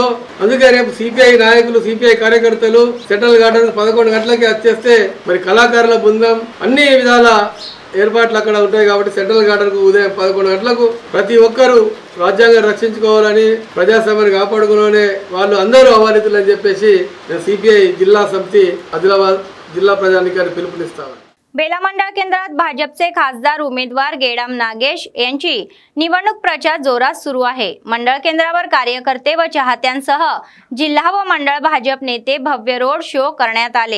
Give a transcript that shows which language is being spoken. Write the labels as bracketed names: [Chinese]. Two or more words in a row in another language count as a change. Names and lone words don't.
[Telugu] అందుకే రేపు సిపిఐ నాయకులు, సిపిఐ కార్యకర్తలు సెంట్రల్ గార్డెన్ 11 గంటలకి వచ్చేస్తే మరి కళాకారుల బృందం అన్ని విధాల ఏర్పాట్లు అక్కడ ఉంటాయి. కాబట్టి సెంట్రల్ గార్డెన్కు ఉదయం 11 గంటలకు ప్రతి ఒక్కరూ రాజ్యాంగాన్ని రక్షించుకోవాలని, ప్రజాస్వామ్యాన్ని కాపాడుకోవాలని వాళ్ళు అందరూ ఆహ్వానితులు అని చెప్పేసి సిపిఐ జిల్లా సమితి ఆదిలాబాద్ జిల్లా ప్రజానీకానికి పిలుపునిస్తావ్. [Marathi] बेला मंडळ केंद्रात भाजपचे खासदार उमेदवार गेडाम नागेश यांची निवडणूक प्रचार जोरात सुरू आहे. मंडळ केंद्रावर कार्यकर्ते व चाहत्यांसह जिल्हा व मंडळ भाजप नेते भव्य रोड शो करण्यात आले.